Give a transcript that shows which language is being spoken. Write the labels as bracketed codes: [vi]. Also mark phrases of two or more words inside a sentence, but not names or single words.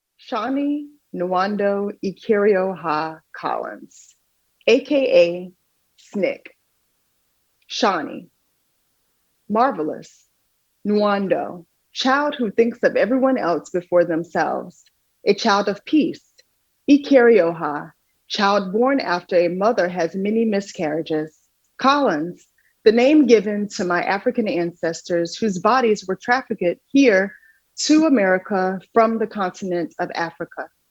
[en] Shani Nwando Ikerioha Collins, aka Snick. Shani, marvelous. Nwando, child who thinks of everyone else before themselves. A child of peace. Ikerioha, child born after a mother has many miscarriages. Collins, the name given to my African ancestors whose bodies were trafficked here to America from the continent of Africa.